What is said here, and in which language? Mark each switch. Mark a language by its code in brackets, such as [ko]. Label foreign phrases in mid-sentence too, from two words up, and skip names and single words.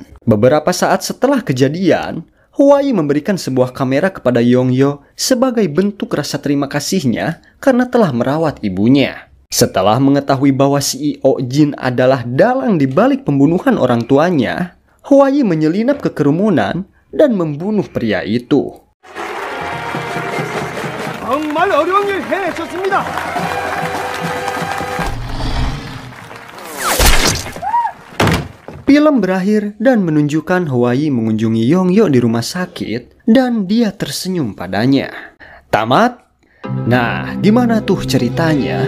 [id] Beberapa saat setelah kejadian, Huai memberikan sebuah kamera kepada Yongyo sebagai bentuk rasa terima kasihnya karena telah merawat ibunya. Setelah mengetahui bahwa CEO Jin adalah dalang di balik pembunuhan orang tuanya, Huai menyelinap ke kerumunan dan membunuh pria itu. [ko] 정말 어려운 일 해내셨습니다. [id] Film berakhir dan menunjukkan Huai mengunjungi Yongyo di rumah sakit dan dia tersenyum padanya. Tamat? Nah, gimana tuh ceritanya?